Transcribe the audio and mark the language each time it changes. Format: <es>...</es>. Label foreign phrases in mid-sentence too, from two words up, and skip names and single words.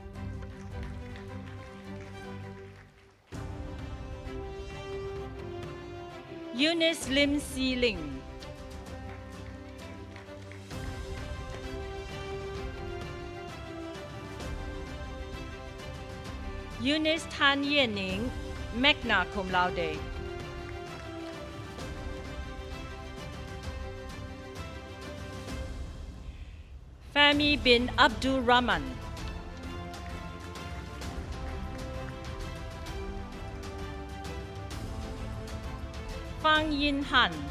<en>Eunice Lim Si Ling. Eunice Tan Yening,</en> <la>magna cum laude.</la> <en>Fahmi bin Abdul Rahman. Fang Yin Han.</en>